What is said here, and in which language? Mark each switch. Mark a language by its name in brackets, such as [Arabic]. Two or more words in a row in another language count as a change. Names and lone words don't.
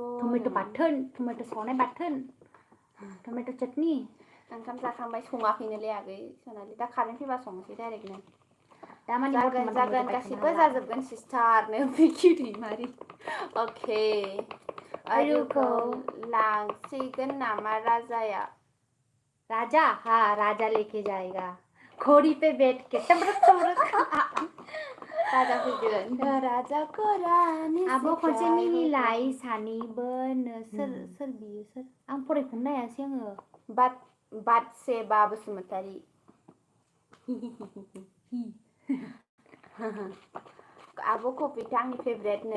[Bodo] टमेट' बाथोन टमेट' सावनाय बाथोन टमेट' चटनि ओंखाम जाखांबाय सङाखैनोलै आगै सनालि दा कारेन्ट फैबा संनोसै डाइरेक्टनो दामानि जागोन गासिबो जाजोबगोन सिस्टारनो बिखि दैमारि अके आरुखौ लांसिगोन नामा राजा [Hindi] हाँ राजा लेके जाएगा घोड़ी पे बैठ के [Bodo] टबरक राजा फैगोन राजाखौ रानि आब' खनसे मिनिलाय सानैबो सोर बियो सोर आं फरायखौनो नायासै आङो बादसेबा बसुमतारी आब' कबिता आंनि फेभरेटनो